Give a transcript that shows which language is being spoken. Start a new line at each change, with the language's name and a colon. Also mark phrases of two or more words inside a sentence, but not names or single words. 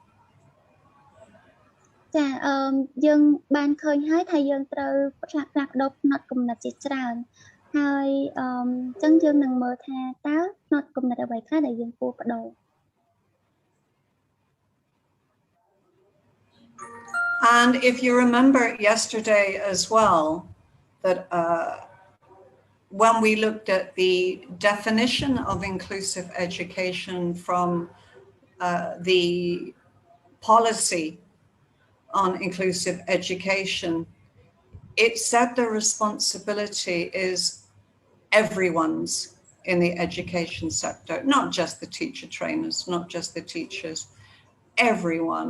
Khmer: ចាយើងបានឃើញហើយថាយើងត្រូវផ្លាស់ប្ដូរផ្នត់គំនិតជាច្រើនហើយអញ្ចឹងយើងនឹងមើលថាតើផ្នត់គំនិតអ្វីខ្លះដែលយើងគួរប្ដូរ
English: And if you remember yesterday as well, that when we looked at the definition of inclusive education from the policy on inclusive education, it said the responsibility is everyone's in the education sector, not just the teacher trainers, not just the teachers, everyone.